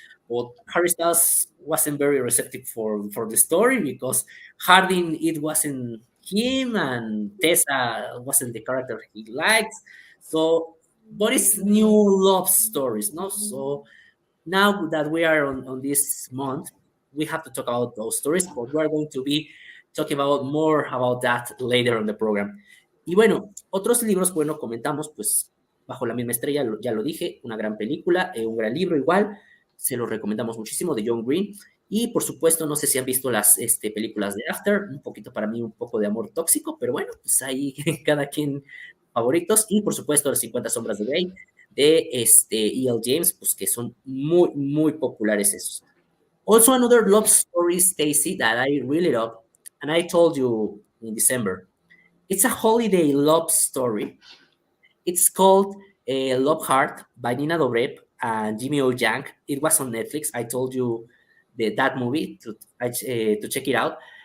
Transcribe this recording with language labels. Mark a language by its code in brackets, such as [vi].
[en] But Harry Styles wasn't very receptive for the story because Harding, it wasn't him, and Tessa wasn't the character he liked. So, but it's new love stories, no? So now that we are on this month, we have to talk about those stories, but we are going to be talking about more about that later on the program. [es] Y bueno, otros libros, bueno, comentamos, pues, Bajo la misma estrella, ya lo dije, una gran película, un gran libro igual, se lo recomendamos muchísimo, de John Green. Y por supuesto, no sé si han visto las películas de After, un poquito para mí, un poco de amor tóxico, pero bueno, pues ahí cada quien favoritos. Y por supuesto, Las 50 sombras de Grey, de E.L. James, pues que son muy, muy populares esos. [en] Also, another love story, Stacy, that I really love, and I told you in December, it's a holiday love story. It's called Love Heart by Nina Dobrev and Jimmy O. Yang. It was on Netflix. I told you that movie to check it out.